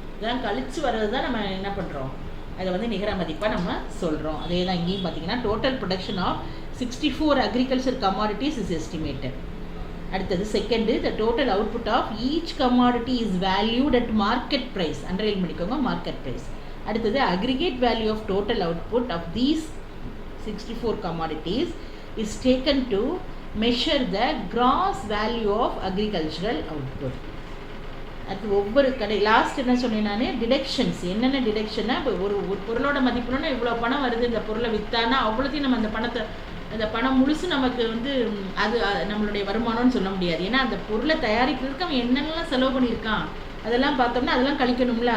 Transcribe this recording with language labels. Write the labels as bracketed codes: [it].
[ta] இதெல்லாம் கழிச்சு வர்றது தான் நம்ம என்ன பண்ணுறோம், அதை நிகர மதிப்பாக நம்ம சொல்கிறோம். அதே தான் இங்கேயும் பார்த்தீங்கன்னா [en] Total production of 64 agriculture commodities is estimated. அடுத்தது second, the total output of each commodity is valued at market price. [ta] Underline பண்ணிக்கோங்க, மார்க்கெட் ப்ரைஸ். [en] அடுத்தது aggregate value of total output of these 64 commodities is taken to measure the gross value of agricultural output. [ta] அது ஒவ்வொரு last என்ன சொன்னேன் நான், deductions. என்னென்ன டிடக்ஷன்னா, இப்போ ஒரு பொருளோட மதிப்புனா இவ்வளோ பணம் வருது, இந்த பொருளை விற்றானா அவ்வளோத்தையும் நம்ம அந்த பணம் முழுசு நமக்கு அது நம்மளுடைய வருமானம்னு சொல்ல முடியாது. ஏன்னா அந்த பொருளை தயாரிக்கிறதுக்கு அவன் என்னென்னலாம் செலவு பண்ணியிருக்கான் அதெல்லாம் பார்த்தோம்னா அதெல்லாம் கழிக்கணும்ல.